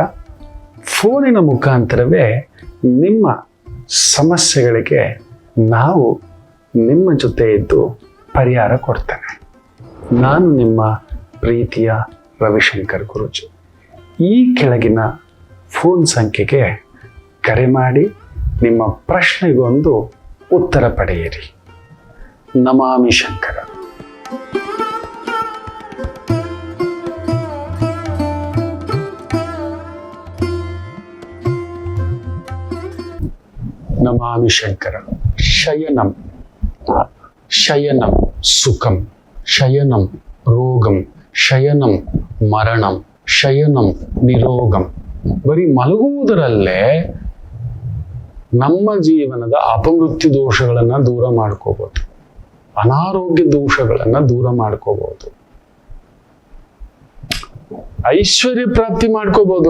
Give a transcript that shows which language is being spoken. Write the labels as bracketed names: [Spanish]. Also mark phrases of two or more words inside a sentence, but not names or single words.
[Kannada] ಫೋನಿನ ಮುಖಾಂತರವೇ ನಿಮ್ಮ ಸಮಸ್ಯೆಗಳಿಗೆ ನಾವು ನಿಮ್ಮ ಜೊತೆ ಇದ್ದು ಪರಿಹಾರ ಕೊಡ್ತೇನೆ. ನಾನು ನಿಮ್ಮ ಪ್ರೀತಿಯ ರವಿಶಂಕರ್ ಗುರೂಜಿ. ಈ ಕೆಳಗಿನ ಫೋನ್ ಸಂಖ್ಯೆಗೆ ಕರೆ ಮಾಡಿ ನಿಮ್ಮ ಪ್ರಶ್ನೆಗೊಂದು ಉತ್ತರ ಪಡೆಯಿರಿ. [Sanskrit] ನಮಾಮಿ ಶಂಕರ. ನಮಾಮಿ ಶಂಕರ. ಶಯನಂ ಶಯನಂ ಸುಖಂ, ಶಯನಂ ರೋಗಂ, ಶಯನಂ ಮರಣಂ, ಶಯನಂ ನಿರೋಗಂ. [Kannada] ಬರೀ ಮಲಗುವುದರಲ್ಲೇ ನಮ್ಮ ಜೀವನದ ಅಪಮೃತ್ಯು ದೋಷಗಳನ್ನ ದೂರ ಮಾಡ್ಕೋಬಹುದು, ಅನಾರೋಗ್ಯ ದೋಷಗಳನ್ನ ದೂರ ಮಾಡ್ಕೋಬಹುದು, ಐಶ್ವರ್ಯ ಪ್ರಾಪ್ತಿ ಮಾಡ್ಕೋಬಹುದು.